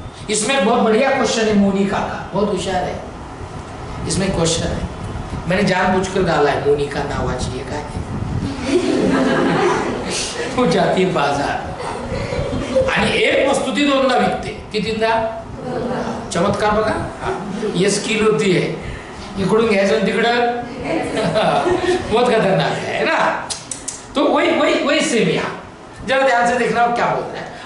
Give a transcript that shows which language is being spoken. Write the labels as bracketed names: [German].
[Hindi] इसमें बहुत बढ़िया क्वेश्चन है मोनिका का, बहुत होशियार है. इसमें क्वेश्चन है, मैंने जानबूझकर डाला है, मोनिका [Marathi] नावाची [Hindi] है काय. [Marathi] वो जाती बाजार आणि एक वस्तू ती 2दा विकते. कितींदा? चमत्कार बघा. [Hindi] ये स्किल होती है, [Marathi] इकडून घ्यायचं तिकडं. [Hindi] बहुत खतरनाक है ना. तो वही सेम यहाँ, जरा ध्यान से देखना क्या बोल रहा है.